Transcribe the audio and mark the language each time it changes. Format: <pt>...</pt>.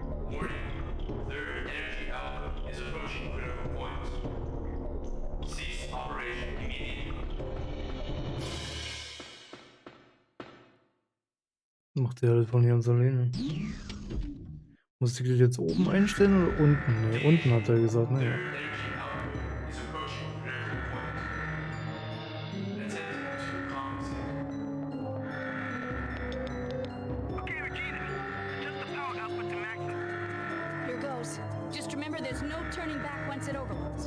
<en>Warning. Third energy output is approaching critical point. Cease operation immediately.</en> <de>Macht der alles von ganz alleine. Muss ich das jetzt oben einstellen oder unten? Ne, unten hat er gesagt, ne? Ja.</de> <en>Energy output is approaching critical point. Attempt to compensate. Okay, Regina. Adjust the power output to maximum. Here goes. Just remember there's no turning back once it overloads.</en>